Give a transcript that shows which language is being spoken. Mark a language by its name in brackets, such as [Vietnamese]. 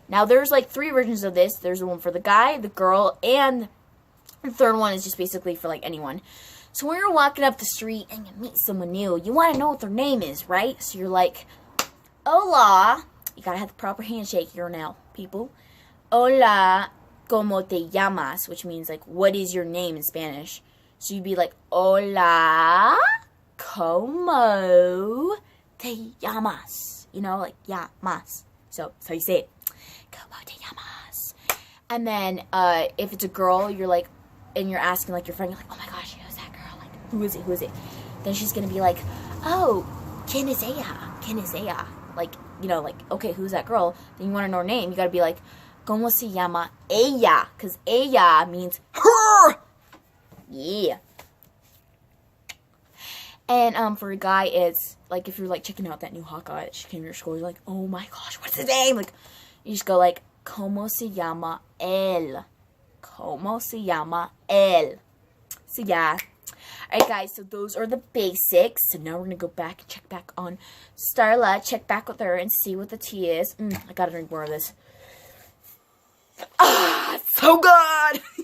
[English] Now there's like 3 versions of this. There's one for the guy, the girl, and the third one is just basically for like anyone. So when you're walking up the street and you meet someone new, you want to know what their name is, right? So you're like, [Spanish] hola. [English] You gotta have the proper handshake here now, people. [Spanish] Hola, ¿cómo te llamas? [English] Which means like, what is your name in Spanish? So you'd be like, [Spanish] hola, ¿cómo te llamas? [English] You know, like, [Spanish] llamas. [English] So that's how you say it. [Spanish] ¿Cómo te llamas? [English] And then if it's a girl, you're like, and you're asking like your friend, you're like, oh my gosh, who's that girl? Like, who is it? Who is it? Then she's gonna be like, oh, [Spanish] ¿quién es ella? ¿Quién es ella? [English] Like, you know, like, okay, who's that girl? Then you want to know her name. You gotta be like, [Spanish] ¿cómo se llama ella? [English] Because [Spanish] ella [English] means her. Yeah. And for a guy, it's like if you're like checking out that new hot guy that came to your school, you're like, oh my gosh, what's his name? Like, you just go like, [Spanish] ¿cómo se llama él? ¿Cómo se llama él? [English] So yeah. Alright guys, so those are the basics. So now we're going to go back and check back on Starla. Check back with her and see what the tea is. I gotta drink more of this. Ah, it's so good!